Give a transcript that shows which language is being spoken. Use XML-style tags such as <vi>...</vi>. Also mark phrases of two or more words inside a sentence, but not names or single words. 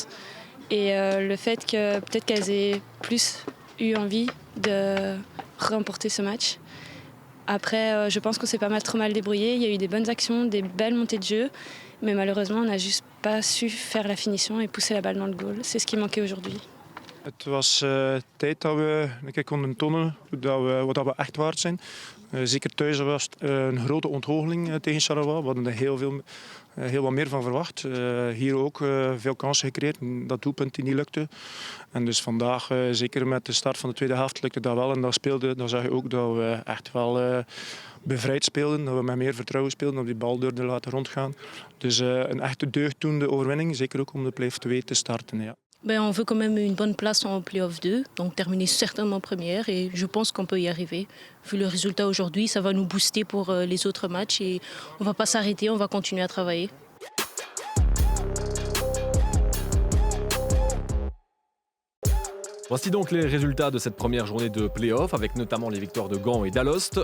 <fr>Et le fait que peut-être qu'elles aient plus eu envie de remporter ce match. Après, je pense qu'on s'est pas mal trop mal débrouillé. Il y a eu des bonnes actions, des belles montées de jeu, mais malheureusement, on n'a juste pas su faire la finition et pousser la balle dans le goal. C'est ce qui manquait aujourd'hui.</fr> <nl>Het was tijd dat we een keer konden tonen wat we echt waard zijn. Zeker thuis was het een grote ontgoocheling tegen Charleroi. We hadden er heel wat meer van verwacht. Hier ook veel kansen gecreëerd. Dat doelpunt die niet lukte. En dus vandaag, zeker met de start van de tweede helft, lukte dat wel. En dan zag je ook dat we echt wel bevrijd speelden. Dat we met meer vertrouwen speelden. Dat we die bal durfden laten rondgaan. Dus een echte deugddoende overwinning. Zeker ook om de play-off 2 te starten. Ja.</nl> <fr>On veut quand même une bonne place en play-off 2, donc terminer certainement première et je pense qu'on peut y arriver. Vu le résultat aujourd'hui, ça va nous booster pour les autres matchs et on ne va pas s'arrêter, on va continuer à travailler. Voici donc les résultats de cette première journée de play-off, avec notamment les victoires de Gand et d'Alost.</fr>